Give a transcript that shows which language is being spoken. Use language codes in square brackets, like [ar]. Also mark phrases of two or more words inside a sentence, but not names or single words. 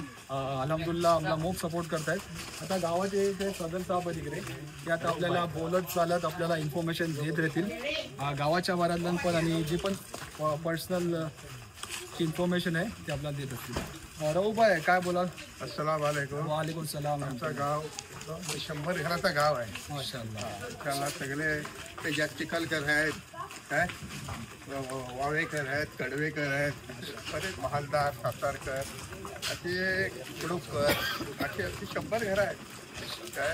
[mr] अल्हम्दुलिल्लाह आपला मोप सपोर्ट करतायत। आता गावाचे ते सदर साहेब तिकडे ते आता आपल्याला बोलत चालत आपल्याला इन्फॉर्मेशन देत राहतील गावाच्या बऱ्यातल्या पण आणि जी पण [en] personal job information [mr] आहे ते आपल्याला देत असतील. राहू भाई काय बोलाल? [ar] السلام عليكم. وعليكم السلام. [mr] आमचं गाव 100 घराचं गाव आहे. माशाल्लाह. त्याला सगळे त्याच्यात चिखलकर आहेत, काय वावेकर आहेत, कडवेकर आहेत, बरेच महालदार, सातारकर, असे कुडूपकर, अशी 100 घरं आहेत काय.